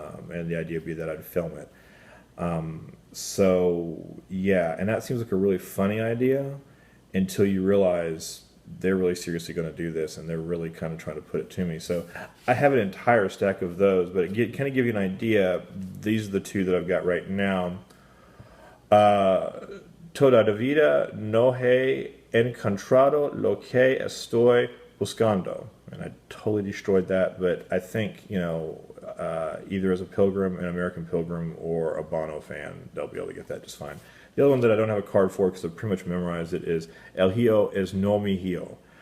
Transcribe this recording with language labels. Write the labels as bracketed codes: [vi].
[en] And the idea would be that I'd film it. So yeah, and that seems like a really funny idea until you realize they're really seriously going to do this and they're really kind of trying to put it to me. So I have an entire stack of those, but it kind of give you an idea. These are the two that I've got right now. [es] Toda la vida no he encontrado lo que estoy buscando. [en] And I totally destroyed that, but I think, either as a Pilgrim, an American Pilgrim, or a Bono fan, they'll be able to get that just fine. The other one that I don't have a card for because I've pretty much memorized it is [es] El Hijo es no mi hijo.